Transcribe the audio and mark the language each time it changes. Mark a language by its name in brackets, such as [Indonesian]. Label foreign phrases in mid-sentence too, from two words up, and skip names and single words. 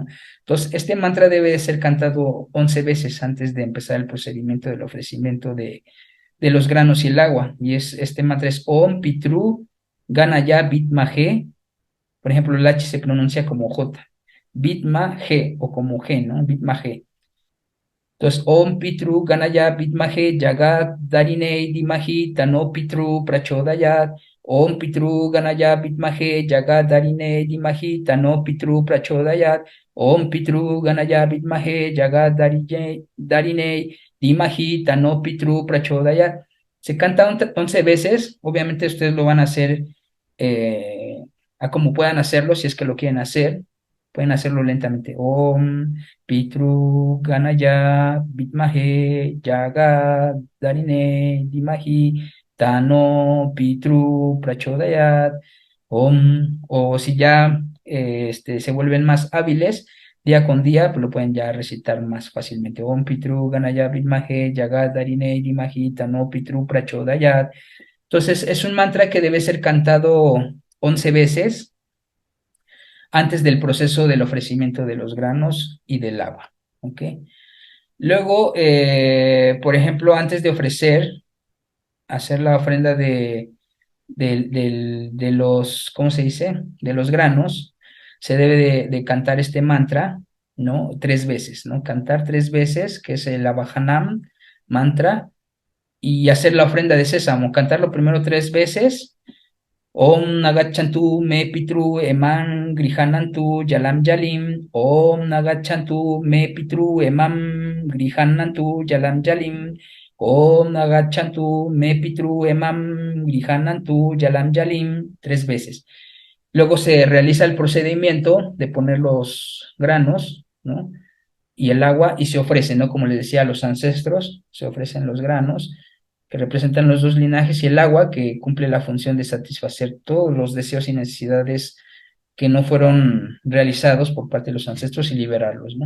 [Spanish] Entonces, este mantra debe de ser cantado 11 veces antes de empezar el procedimiento del ofrecimiento de los granos y el agua. Y este mantra es [Sanskrit] ॐ पितृ गणाय विद्महे. [Spanish] Por ejemplo, el H se pronuncia como J. Bitmaje o como G, ¿no? Bitmaje. Entonces, [Sanskrit] ॐ पितृ गणाय विद्महे जगत् धारिणी धीमहि तन्नो पितृ प्रचोदयात्. ॐ पितृ गणाय विद्महे जगत् धारिणी धीमहि तन्नो पितृ प्रचोदयात्. ॐ पितृ गणाय विद्महे जगत् धारिणी धीमहि तन्नो पितृ प्रचोदयात्. [Spanish] Se canta 11 veces. Obviamente ustedes lo van a hacer eh, a como puedan hacerlo, si es que lo quieren hacer. Pueden hacerlo lentamente. [Sanskrit] ॐ पितृ गणाय विद्महे जगत् धारिणी धीमहि तन्नो पितृ प्रचोदयात् ॐ. [Spanish] O si ya se vuelven más hábiles día con día, pues lo pueden ya recitar más fácilmente. [Sanskrit] ॐ पितृ गणाय विद्महे जगत् धारिणी धीमहि तन्नो पितृ प्रचोदयात्. [Spanish] Entonces es un mantra que debe ser cantado 11 veces. antes del proceso del ofrecimiento de los granos y del agua. ¿Ok? Luego, por ejemplo, antes de ofrecer, hacer la ofrenda de los, ¿cómo se dice? De los granos, se debe de cantar este mantra, ¿no? 3 veces, ¿no? Cantar 3 veces, que es el Abajanam mantra, y hacer la ofrenda de sésamo, cantarlo primero 3 veces. [Sanskrit] ॐ आगच्छन्तु मे पितृ इमं गृह्णन्तु जलम् अञ्जलिम्. ॐ आगच्छन्तु मे पितृ इमं गृह्णन्तु जलम् अञ्जलिम्. ॐ आगच्छन्तु मे पितृ इमं गृह्णन्तु जलम् अञ्जलिम्. [Spanish] 3 veces. Luego se realiza el procedimiento de poner los granos, ¿no? Y el agua y se ofrece, ¿no? Como les decía a los ancestros, se ofrecen los granos que representan los dos linajes y el agua que cumple la función de satisfacer todos los deseos y necesidades que no fueron realizados por parte de los ancestros y liberarlos, ¿no?